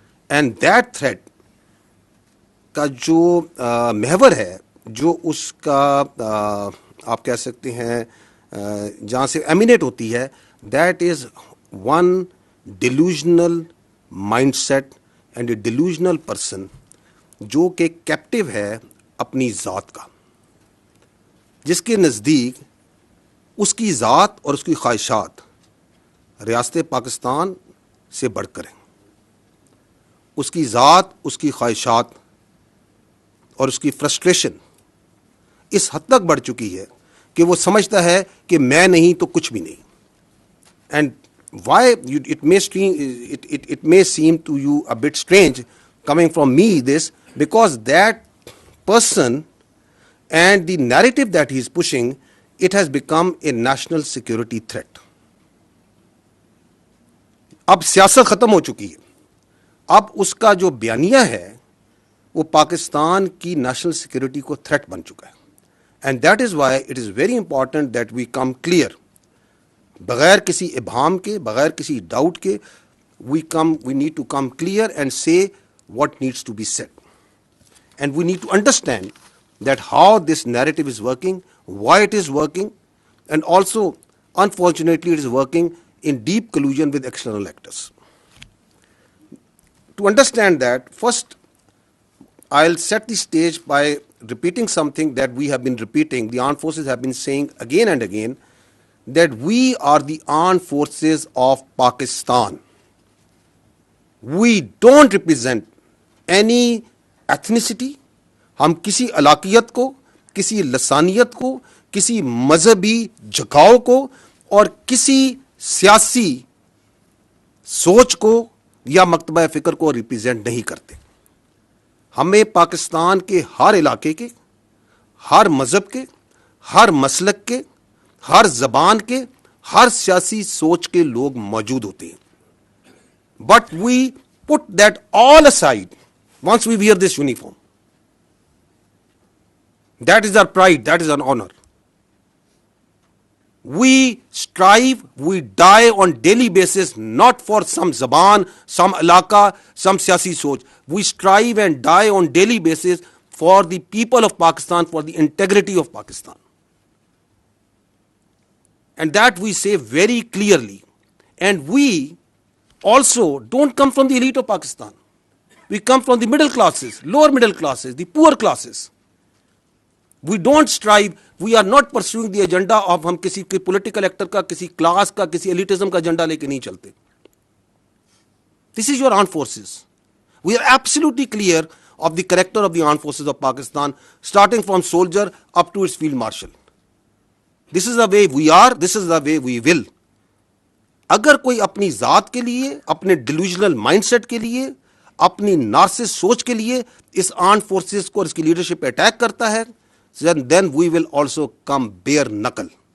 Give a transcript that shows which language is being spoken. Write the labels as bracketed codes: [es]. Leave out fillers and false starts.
[en] and that threat [ur] کا جو محور ہے، جو اس کا آپ کہہ سکتے ہیں جہاں سے ایمینیٹ ہوتی ہے، [en] that is one delusional mindset and a delusional person [ur] جو کہ کیپٹیو ہے اپنی ذات کا، جس کے نزدیک اس کی ذات اور اس کی خواہشات ریاست پاکستان سے بڑھ کر ہیں. اس کی ذات، اس کی خواہشات اور اس کی فرسٹریشن اس حد تک بڑھ چکی ہے کہ وہ سمجھتا ہے کہ میں نہیں تو کچھ بھی نہیں. [en] And why it may seem to you a bit strange coming from me this, because that person and the narrative that he is pushing, it has become a national security threat. [ur] اب سیاست ختم ہو چکی ہے. اب اس کا جو بیانیہ ہے وہ پاکستان کی نیشنل سیکورٹی کو تھریٹ بن چکا ہے. [en] and that is why it is very important that we come clear, [ur] بغیر کسی ابہام کے، بغیر کسی ڈاؤٹ کے [en] we need to come clear and say what needs to be said. And we need to understand that how this narrative is working, why it is working, and also, unfortunately, it is working in deep collusion with external actors. To understand that, first, I'll set the stage by repeating something that we have been repeating, the armed forces have been saying again and again, that we are the armed forces of Pakistan. We don't represent any ethnicity. [ur] ہم کسی علاقیت کو، کسی لسانیت کو، کسی مذہبی جھکاؤ کو اور کسی سیاسی سوچ کو یا مکتبہ فکر کو ریپرزینٹ نہیں کرتے. ہمیں پاکستان کے ہر علاقے کے، ہر مذہب کے، ہر مسلک کے، ہر زبان کے، ہر سیاسی سوچ کے لوگ موجود ہوتے ہیں. [en] But we put that all aside once we wear this uniform. That is our pride, that is our honor. We strive, we die on daily basis, not for some [ur] zaban, [en] some [ur] alaka, [en] some [ur] siyasi soch. [en] We strive and die on daily basis for the people of Pakistan, for the integrity of Pakistan. And that we say very clearly. And we also don't come from the elite of Pakistan. We come from the middle classes, lower middle classes, the poor classes. We don't strive, we are not pursuing the agenda of [ur] ہم کسی کے political actor کا، کسی class کا، کسی ایلیٹزم کا agenda لے کے نہیں چلتے. [en] This is your armed forces. We are absolutely clear of the character of the armed forces of Pakistan, starting from soldier up to its field marshal. This is the way we are, this is the way we will. [ur] اگر کوئی اپنی ذات کے لیے، اپنے delusional mind set کے لیے، اپنی نارسس سوچ کے لیے اس آرمڈ فورسز کو اور اس کی لیڈرشپ پہ اٹیک کرتا ہے, [en] then we will also come bare knuckle.